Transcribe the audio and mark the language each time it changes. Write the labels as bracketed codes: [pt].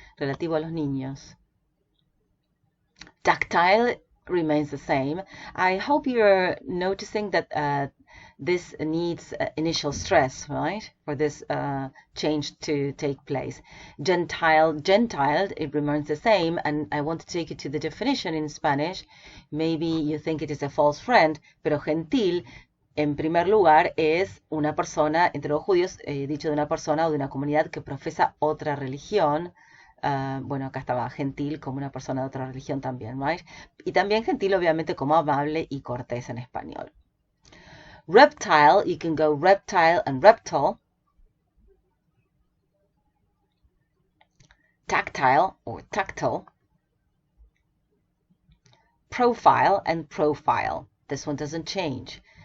[es] Relativo a los niños. [en] Tactile remains the same. I hope you're noticing that this needs initial stress, right, for this change to take place. Gentile, it remains the same, and I want to take you to the definition in Spanish. Maybe you think it is a false friend, [es] pero gentil, en primer lugar, es una persona, entre los judíos, dicho de una persona o de una comunidad que profesa otra religión. Bueno, acá estaba gentil como una persona de otra religión también, right? Y también gentil, obviamente, como amable y cortés en español. [en] Reptile, you can go reptile and reptile. Tactile or tactile. Profile and profile. This one doesn't change.